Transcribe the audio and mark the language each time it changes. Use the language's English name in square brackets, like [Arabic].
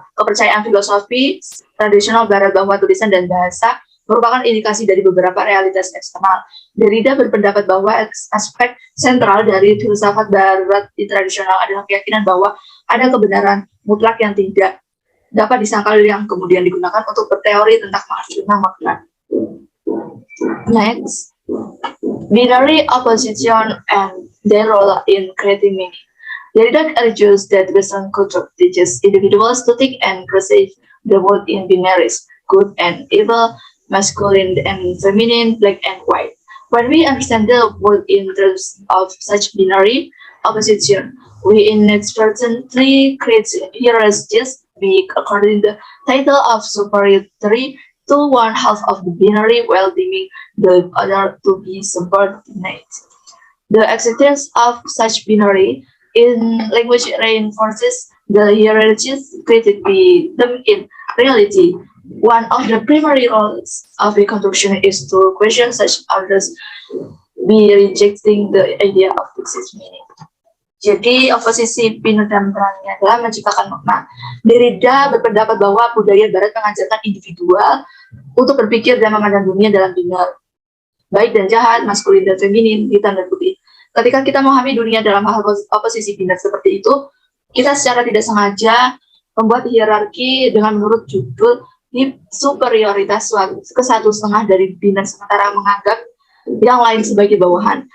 [Indonesian] Kepercayaan filosofi tradisional barat bahwa tulisan dan bahasa merupakan indikasi dari beberapa realitas eksternal. Derrida berpendapat bahwa aspek sentral dari filsafat barat tradisional adalah keyakinan bahwa ada kebenaran mutlak yang tidak dapat disangkal yang kemudian digunakan untuk berteori tentang makna. [English] Next, binary opposition and their role in creating meaning. Derrida argues that Western culture teaches individuals to think and perceive the world in binaries, good and evil, masculine and feminine, black and white. When we understand the world in terms of such binary opposition, we inadvertently create hierarchies according to the title of superiority to one half of the binary while deeming the other to be subordinate. The existence of such binary in language reinforces the hierarchies created by them in reality. One of the primary roles of reconstruction is to question such orders by rejecting the idea of fixed meaning. [Indonesian] Jadi, oposisi Pinot dan perannya adalah menciptakan makna. Derrida berpendapat bahwa budaya barat mengajarkan individual untuk berpikir dan memandang dunia dalam binar. Baik dan jahat, maskulin dan feminin, hitam dan putih. Ketika kita memahami dunia dalam hal oposisi binar seperti itu, kita secara tidak sengaja membuat hierarki dengan menurut judul di superioritas ke 1/2 dari binar, sementara menganggap yang lain sebagai bawahan.